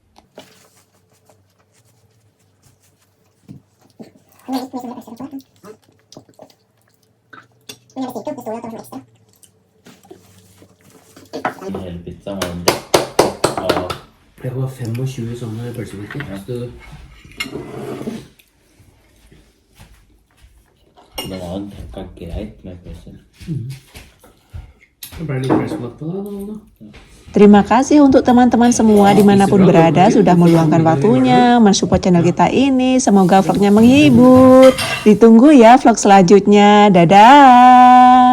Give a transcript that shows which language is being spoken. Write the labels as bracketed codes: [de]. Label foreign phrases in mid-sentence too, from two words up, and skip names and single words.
[no] Hele pizzaen var dekket av... Det var 25 sånne pølsebrikker. Ja. Så Det var dekket greit med pølser. det ble litt pølsemat på det. [id] Terima kasih untuk teman-teman semua dimanapun berada sudah meluangkan waktunya mensupport channel kita ini. Semoga vlognya menghibur. Ditunggu ya vlog selanjutnya. Dadah.